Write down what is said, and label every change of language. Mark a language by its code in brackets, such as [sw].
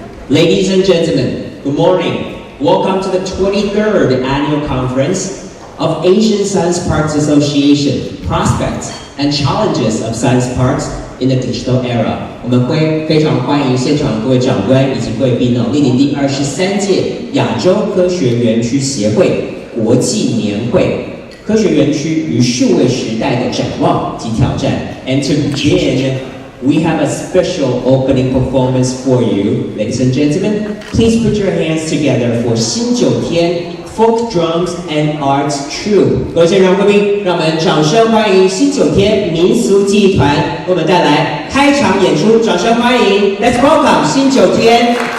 [en] Ladies and gentlemen, good morning. Welcome to the 23rd Annual Conference of Asian Science Parks Association, Prospects and Challenges of Science Parks in the Digital Era. [zh] 我们会非常欢迎现场各位长官以及贵宾莅临第23届亚洲科学园区协会国际年会。科学园区与数位时代的展望及挑战。 [en] And to begin, we have a special opening performance for you, ladies and gentlemen. Please put your hands together for 新九天 Folk Drums and Arts Troupe. [zh] 各位现场贵宾，让我们掌声欢迎新九天民俗技艺团为我们带来开场演出，掌声欢迎 ！ [en] Let's welcome [zh] 新九天。